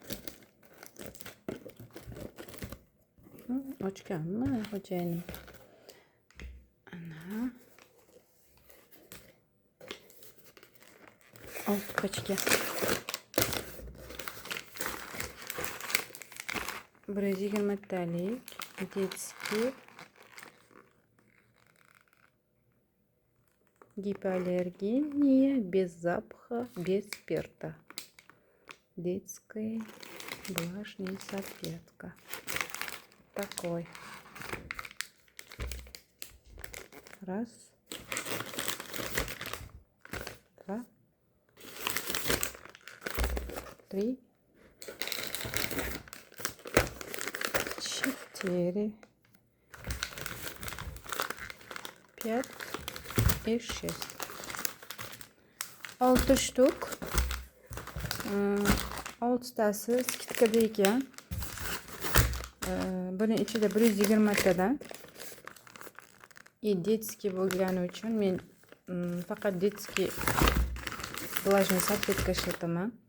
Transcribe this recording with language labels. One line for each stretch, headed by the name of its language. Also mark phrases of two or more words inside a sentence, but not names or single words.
Uzbek: Ochganmi xo'jayinim? Ana. 6 pachka.
Russian: 120 talik детский гипоаллергения без запаха, без спирта. Детская влажная салфетка. Такой. Раз. Два. Три. 4, 5 и 6. 6 штук.
Uzbek: 6tasi skitkada ekan. Buning ichida 120 tadan. Детский bo'lgani uchun men faqat
Russian: детский влажный салфетка
Uzbek: ishlataman.